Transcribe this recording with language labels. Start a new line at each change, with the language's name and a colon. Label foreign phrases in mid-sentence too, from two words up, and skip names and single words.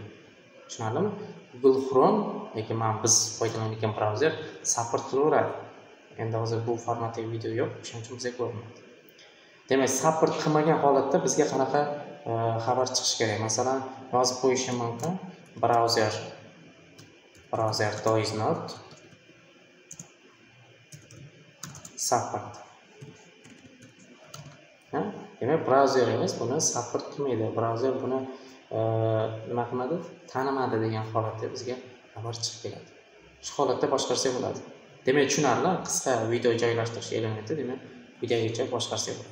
Uzbek: Tushunarlimi? Google Chrome yoki biz foydalanayotgan brauzer support qilaveradi. Endi hozir bu formatdagi video yo'q, shuning uchun bizga ko'rinmaydi. Demak, support qilmagan holatda bizga qanaqa xabar chiqishi kerak? Masalan, yozib qo'yishim mumkin.
English: Browser does not support.
Uzbek: Demak, brauzerimiz buni support qilmaydi. Brauzer buni nima qilmadi? Tanimadi degan holatda bizga xabar chiqib keladi. Shu holatda boshqarsak bo'ladi. Demak, tushunarli, qisqa video joylashtirish elementi, demak, quyidagicha boshqarsak bo'ladi.